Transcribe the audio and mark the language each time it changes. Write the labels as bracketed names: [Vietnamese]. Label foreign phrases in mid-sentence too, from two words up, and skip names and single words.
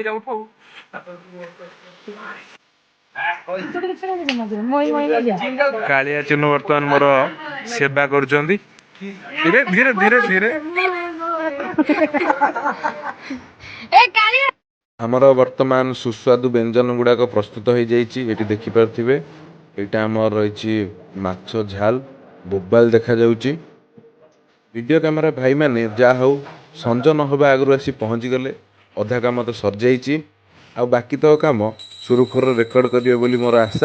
[Odia] କାଳିଆ ଚିହ୍ନ ବର୍ତ୍ତମାନ ମୋର ସେବା କର ଧୀରେ ଧୀରେ ଧୀରେ ଧୀରେ धीरे धीरे ଆମର ବର୍ତ୍ତମାନ ସୁସ୍ୱାଦୁ ବ୍ୟଞ୍ଜନ ଗୁଡ଼ାକ ପ୍ରସ୍ତୁତ ହୋଇଯାଇଛି। ଏଠି ଦେଖିପାରୁଥିବେ ଏଇଟା ଆମର ରହିଛି ମାଛ ଝାଲ ବୋବାଲ ଦେଖାଯାଉଛି। ଭିଡ଼ିଓ କ୍ୟାମେରା ଭାଇମାନେ ଯାହା ହଉ ସଞ୍ଜ ନ ହେବା ଆଗରୁ ଆସି ପହଞ୍ଚିଗଲେ। ଅଧା କାମ ତ ସରିଯାଇଛି ଆଉ ବାକି ତକ କାମ ସୁରୁଖୁରୁରେ ରେକର୍ଡ଼ କରିବେ ବୋଲି ମୋର ଆଶା।